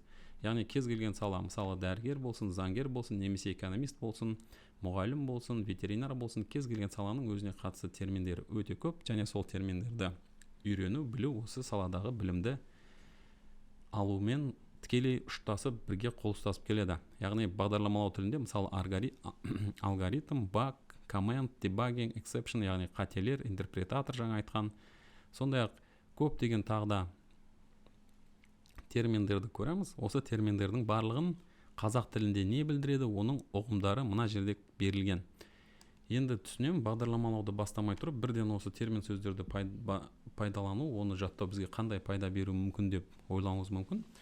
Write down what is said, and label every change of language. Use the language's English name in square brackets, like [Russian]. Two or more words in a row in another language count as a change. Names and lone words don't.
[Kazakh] Яғни кез келген сала, мысалы дәрігер болсын, заңгер болсын, немесе экономист болсын, мұғалім болсын, ветеринар болсын, кез келген саланың өзіне қатысты терминдері өте көп, және сол терминдерді үйрену, білу осы саладағы білімді алумен тікелей ұштасып, бірге қол ұстасып келеді. Яғни бағдарламалау тілінде, мысалы алгоритм, баг, [English] comment, debugging, exception, [Kazakh] яғни қателер, интерпретатор жаңа айтқан, сондай-ақ көптеген тағда терминдерді көреміз. Осы терминдердің барлығын қазақ тілінде не білдіреді, оның ұғымдары мына жерде берілген. Енді түсінемін, бағдарламалауды бастамай тұрып, бірден осы термин сөздерді пайдалану, оны жаттау бізге қандай пайда беру мүмкін деп ойлауыңыз мүмкін.